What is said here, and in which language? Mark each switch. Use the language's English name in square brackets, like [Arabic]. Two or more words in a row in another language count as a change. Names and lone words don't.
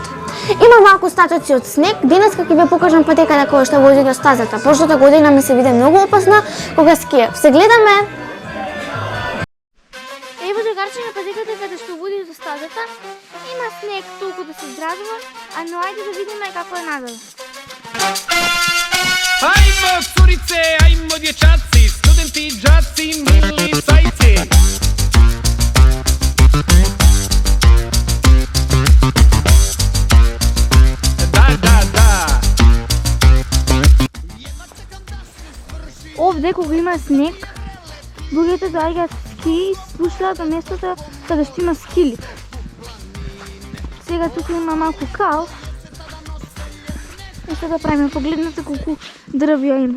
[Macedonian] Има малку статоци од снег, денеска ќе ве покажам патеката која што води до стазата. Прошлата година ми се биде многу опасна кога скиев. Се гледаме! Ево, другарчиња, патеката каде што води до стазата. Има снег толку да се изразува, но ајде да видиме како е надолу. [Serbian] Ajmo curice, ajmo dječaci, studenti, džaci, mili cajci. Da. [Macedonian] Овде кога има снег, луѓето доаѓаат ски и спуштаат на местото каде што има скилиф. Сега тука има малку кал. И сега правиме, погледнете колку дрвја има.